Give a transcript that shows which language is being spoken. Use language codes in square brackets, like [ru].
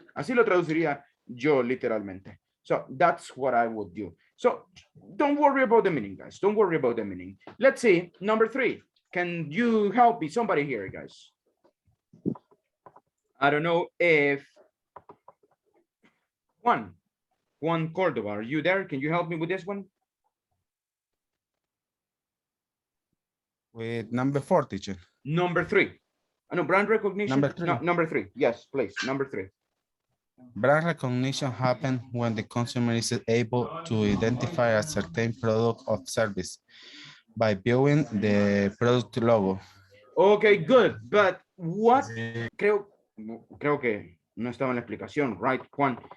[es] Así lo traduciría yo literalmente. [en] So that's what I would do. So don't worry about the meaning, guys. Don't worry about the meaning. Let's see, number 3. Can you help me? Somebody here, guys. I don't know if Juan Cordova, are you there? Can you help me with this one? With number 4, teacher. Number 3. No, brand recognition. Number 3. No, number 3. Yes, please. Number 3. Brand recognition happens when the consumer is able to identify a certain product or service by viewing the product logo. Okay, good. But what? [es] Creo que no estaba en la explicación, right, Juan?